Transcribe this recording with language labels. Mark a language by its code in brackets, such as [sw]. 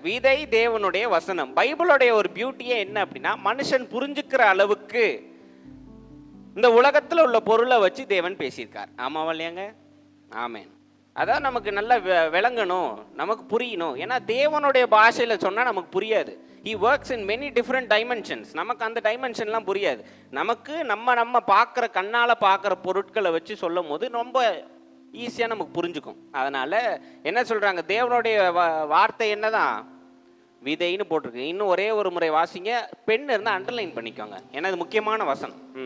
[ta] விதை தேவனுடைய வசனம். பைபிளுடைய ஒரு பியூட்டியே என்ன அப்படின்னா, மனுஷன் புரிஞ்சுக்கிற அளவுக்கு இந்த உலகத்துல உள்ள பொருளை வச்சு தேவன் பேசியிருக்கார். ஆமாவா இல்லையாங்க? ஆமேன். அதான் நமக்கு நல்லா விளங்கணும், நமக்கு புரியணும். ஏன்னா தேவனுடைய பாஷையில சொன்னா நமக்கு புரியாது. [en] He works in many different dimensions. [ta] நமக்கு அந்த டைமென்ஷன்லாம் புரியாது. நமக்கு நம்ம பார்க்குற கண்ணால் பார்க்குற பொருட்களை வச்சு சொல்லும் போது ரொம்ப ஈஸியாக நமக்கு புரிஞ்சுக்கும். அதனால என்ன சொல்றாங்க, தேவனுடைய வார்த்தை என்னதான்? விதைன்னு போட்டிருக்கு. இன்னும் ஒரே ஒரு முறை வாசிங்க. பெண் இருந்தா அண்டர்லைன் பண்ணிக்கோங்க, ஏன்னா இது முக்கியமான வசனம்.